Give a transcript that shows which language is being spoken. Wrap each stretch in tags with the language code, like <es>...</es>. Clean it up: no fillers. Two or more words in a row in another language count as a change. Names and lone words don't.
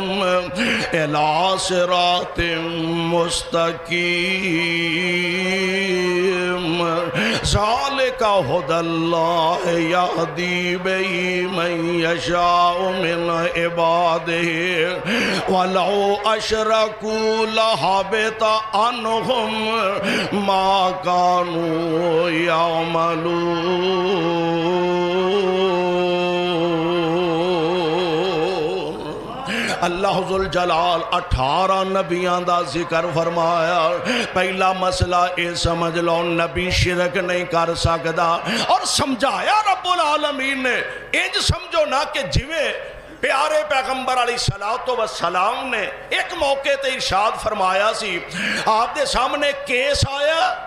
<ar>إلى صراط مستقيم الرجیم ذالک ھدی اللہ یہدی بہ من یشاء من عبادہ ولو اشرکوا لحبط عنہم ما کانوا یعملون۔</ar> <pa>اللہ ذوالجلال 18 نبیاں دا ذکر فرمایا۔ پہلا مسئلہ اے سمجھ لو نبی شرک نہیں کر سکدا، اور سمجھایا</pa> <ar>رب العالمین</ar> <pa>نے انج سمجھو نا کہ جویں پیارے پیغمبر</pa> <ar>علیہ السلام</ar> <pa>نے ایک موقع تے ارشاد فرمایا سی، آپ دے سامنے کیس آیا،</pa>